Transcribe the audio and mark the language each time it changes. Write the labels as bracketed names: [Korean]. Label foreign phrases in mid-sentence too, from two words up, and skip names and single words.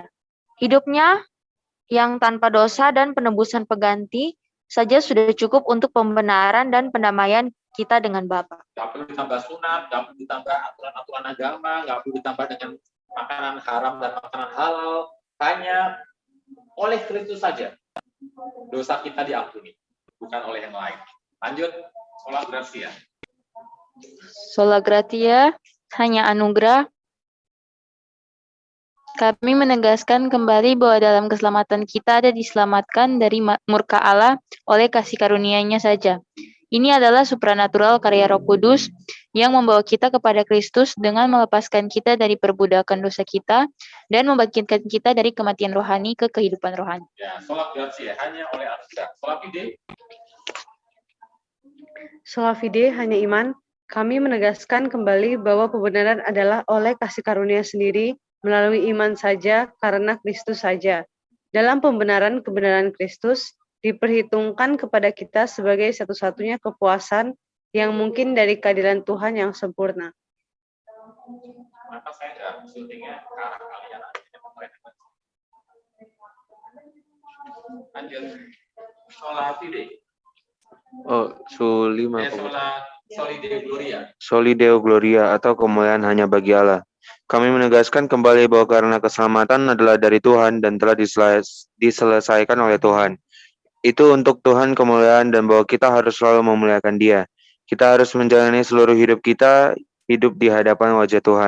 [Indonesian] Hidupnya yang tanpa dosa dan penebusan pengganti saja sudah cukup untuk pembenaran dan pendamaian kita dengan Bapa. Nggak perlu ditambah sunat, nggak perlu ditambah aturan-aturan agama, nggak perlu ditambah dengan makanan haram dan makanan halal. Hanya oleh Kristus saja dosa kita diampuni, bukan oleh yang lain. Lanjut, [Latin] sola gratia. Sola gratia, [Indonesian] hanya anugerah. Kami menegaskan kembali bahwa dalam keselamatan kita ada diselamatkan dari murka Allah oleh kasih karunia-Nya saja. Ini adalah supranatural karya Roh Kudus yang membawa kita kepada Kristus dengan melepaskan kita dari perbudakan dosa kita dan membangkitkan kita dari kematian rohani ke kehidupan rohani. Ya, [Latin] sola gratia [Indonesian] hanya oleh anugerah. [Latin] Sola fide. Sola fide, [Indonesian] hanya iman. Kami menegaskan kembali bahwa kebenaran adalah oleh kasih karunia sendiri melalui iman saja karena Kristus saja. Dalam kebenaran Kristus diperhitungkan kepada kita sebagai satu-satunya kepuasan yang mungkin dari keadilan Tuhan yang sempurna. Maka saya nggak syutingnya ke arah kalian. Lanjut. [Latin] Sola fide. Oh, sulima. Solideo Gloria. Solideo Gloria [Indonesian] atau kemuliaan hanya bagi Allah. Kami menegaskan kembali bahwa karena keselamatan adalah dari Tuhan dan telah diselesaikan oleh Tuhan. Itu untuk Tuhan kemuliaan dan bahwa kita harus selalu memuliakan Dia. Kita harus menjalani seluruh hidup kita hidup di hadapan wajah Tuhan.